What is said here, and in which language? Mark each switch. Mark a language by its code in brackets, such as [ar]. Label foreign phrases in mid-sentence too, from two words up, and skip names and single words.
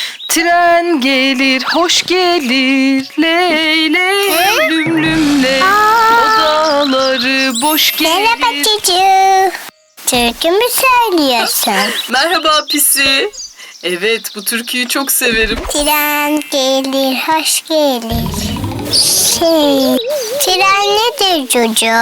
[tr] Tren gelir, hoş gelir, ley ley lüm lüm ley. Odaları boş Merhaba gelir. çocuğum. Türkü mü söylüyorsun? Merhaba Pisi. Evet, bu türküyü çok severim. Tren gelir, hoş gelir. Tren nedir çocuğu?